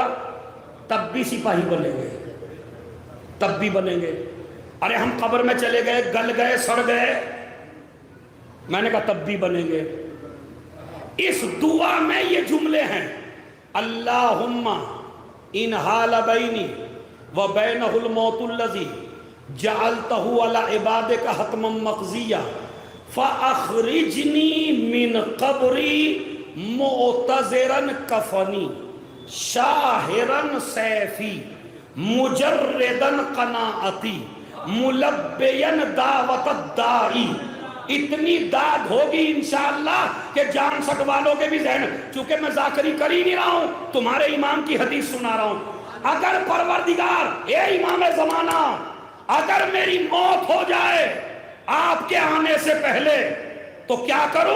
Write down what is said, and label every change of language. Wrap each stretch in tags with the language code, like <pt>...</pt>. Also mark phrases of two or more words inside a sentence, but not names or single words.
<ur>تب بھی سپاہی بنیں گے، تب بھی بنیں گے۔ ارے ہم قبر میں چلے گئے، گل گئے، سڑ گئے، میں نے کہا تب بھی بنیں گے۔ اس دعا میں یہ جملے ہیں،</ur> <ar>اللہم ان حال بینی و بینہ الموت الذی جعلتہ علی عبادک حتما مقضیا فاخرجنی من قبری معتذرا کفنی شاہرا سیفی مجردا قناعتی ملبیا دعوت الداعی۔</ar> <ur>اتنی داد ہوگی</ur> <ar>انشاءاللہ</ar> <ur>کہ جان سٹ والوں کے بھی ذہن، چونکہ میں ذاکری کر ہی نہیں رہا ہوں، تمہارے امام کی حدیث سنا رہا ہوں۔ اگر پروردگار، اے امام زمانہ، اگر میری موت ہو جائے آپ کے آنے سے پہلے تو کیا کروں؟</ur>